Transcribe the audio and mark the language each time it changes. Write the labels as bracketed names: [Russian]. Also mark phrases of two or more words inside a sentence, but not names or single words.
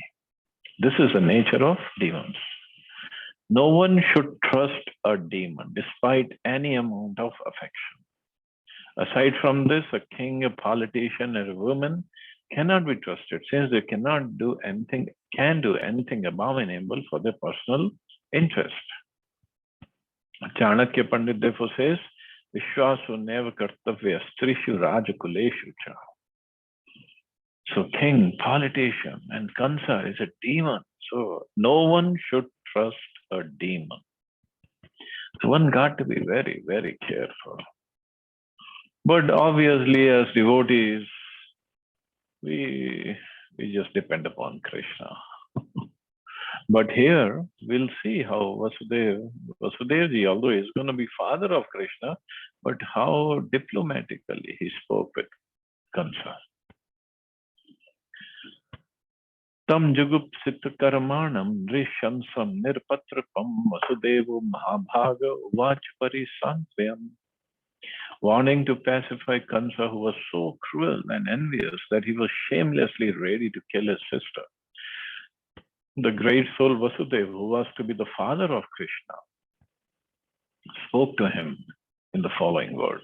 [English] This is the nature of demons. No one should trust a demon despite any amount of affection. Aside from this, a king, a politician, and a woman cannot be trusted since they can do anything abominable for their personal interest. Chanakya Pandit therefore says, [Sanskrit] विश्वासो नैव कर्तव्यः स्त्रीषु राजकुलेषु च. [English] So king, politician, and Kansa is a demon. So no one should trust a demon. So one got to be very, very careful. But obviously, as devotees, we just depend upon Krishna. But here we'll see how Vasudevji, although he's going to be father of Krishna, but how diplomatically he spoke with Kansa. [Sanskrit] तं जुगुप्सित कर्माणं नृशंसं निरपत्रपम् वसुदेवो महाभाग उवाच परिसान्त्वयन्. [English] Wanting to pacify Kansa, who was so cruel and envious that he was shamelessly ready to kill his sister, the great soul Vasudeva, who was to be the father of Krishna, spoke to him in the following words.